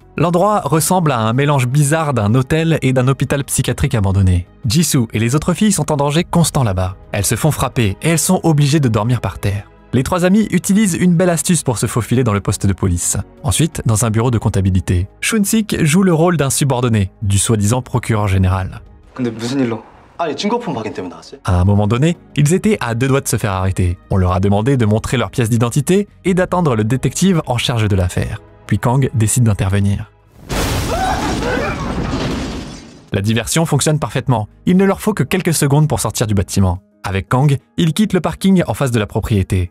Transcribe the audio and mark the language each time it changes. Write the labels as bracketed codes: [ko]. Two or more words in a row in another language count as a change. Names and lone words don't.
[fr] L'endroit ressemble à un mélange bizarre d'un hôtel et d'un hôpital psychiatrique abandonné. Jisoo et les autres filles sont en danger constant là-bas. Elles se font frapper et elles sont obligées de dormir par terre. Les trois amis utilisent une belle astuce pour se faufiler dans le poste de police. Ensuite, dans un bureau de comptabilité, Chun-sik joue le rôle d'un subordonné, du soi-disant procureur général. [ko] 근데 무슨 일로? 아니 증거품 확인 때문에 나왔어요? [fr] À un moment donné, ils étaient à 2 doigts de se faire arrêter. On leur a demandé de montrer leurs pièces d'identité et d'attendre le détective en charge de l'affaire. Puis Kang décide d'intervenir. La diversion fonctionne parfaitement. Il ne leur faut que quelques secondes pour sortir du bâtiment. Avec Kang, ils quittent le parking en face de la propriété.